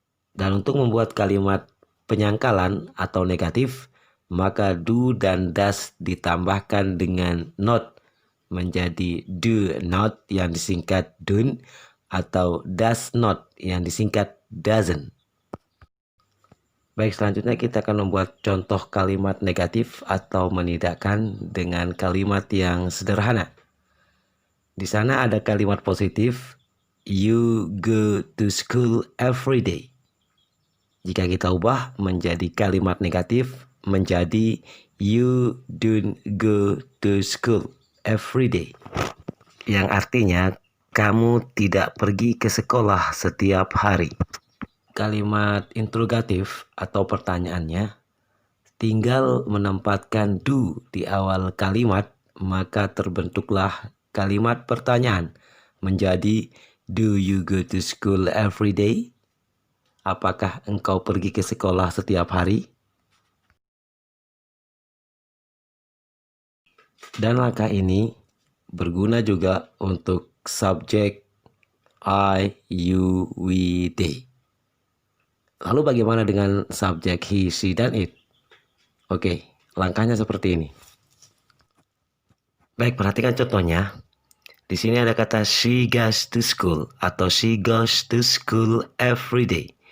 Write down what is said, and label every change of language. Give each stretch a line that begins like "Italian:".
Indonesian: Dan untuk membuat kalimat penyangkalan atau negatif, maka do dan does ditambahkan dengan not menjadi do not yang disingkat don't, atau does not yang disingkat doesn't. Baik, selanjutnya kita akan membuat contoh kalimat negatif atau menidakkan dengan kalimat yang sederhana. Di sana ada kalimat positif,
English: you go to school every day.
Indonesian: Jika kita ubah menjadi kalimat negatif, menjadi
English: you don't go to school every day,
Indonesian: yang artinya kamu tidak pergi ke sekolah setiap hari. Kalimat interrogatif atau pertanyaannya tinggal menempatkan do di awal kalimat, maka terbentuklah kalimat pertanyaan menjadi
English: do you go to school every day?
Indonesian: Apakah engkau pergi ke sekolah setiap hari? Dan langkah ini berguna juga untuk subjek I, you, we, they. Lalu bagaimana dengan subjek he, she, dan it? Oke, langkahnya seperti ini. Baik, perhatikan contohnya. Di sini ada kata
English: she goes to school
Indonesian: atau
English: she goes to school every day.